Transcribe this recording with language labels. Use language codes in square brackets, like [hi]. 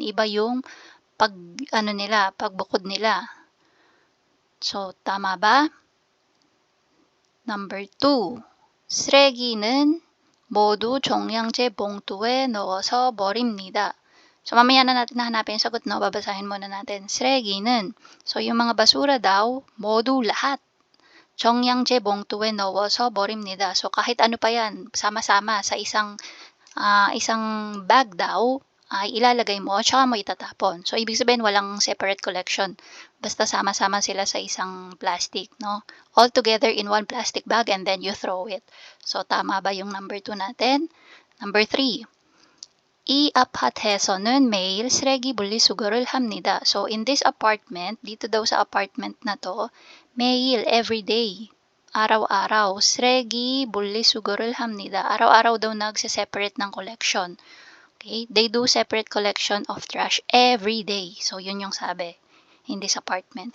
[tl] Iba yung pagbukod nila. So, tama ba? Number 2. [ko] 쓰레기는 모두 종량제 봉투에 넣어서 버립니다. [tl] So, mamaya na natin hahanapin yung sagot, no? Babasahin muna natin. 쓰레기는, so yung mga basura daw, modu lahat. [ko] 종량제 봉투에 넣어서 버립니다. [tl] So, kahit ano pa yan, sama-sama sa isang bag daw, ay ilalagay mo, tsaka mo itatapon. So, ibig sabihin, walang separate collection. Basta sama-sama sila sa isang plastic, no? [en] All together in one plastic bag and then you throw it. [tl] So, tama ba yung number 2 natin? Number 3. [ko] 이 아파트에서는 매일 쓰레기 분리수거를 합니다. [tl] So, [en] in this apartment, [tl] dito daw sa apartment na to, [ko] 매일, [tl] everyday, araw-araw, [ko] 쓰레기 분리수거를 합니다. [tl] Araw-araw daw nagse-separate ng collection. Okay? [en] They do separate collection of trash every day. [tl] So, yun yung sabi [en] in this apartment.